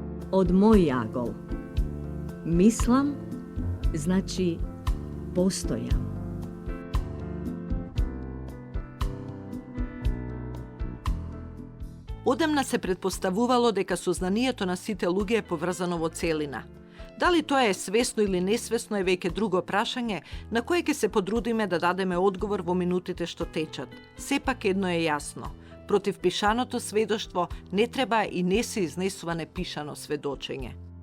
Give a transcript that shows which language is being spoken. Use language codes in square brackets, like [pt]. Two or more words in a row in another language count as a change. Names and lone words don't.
[mk] од мој агол. Мислам, значи постојам. Одамна се претпоставувало дека сознанието на сите луѓе е поврзано во целина. Дали тоа е свесно или несвесно е веќе друго прашање на кое ќе се подрудиме да дадеме одговор во минутите што течат. Сепак едно е јасно. Против пишаното сведоштво не треба и не се изнесува непишано сведочење.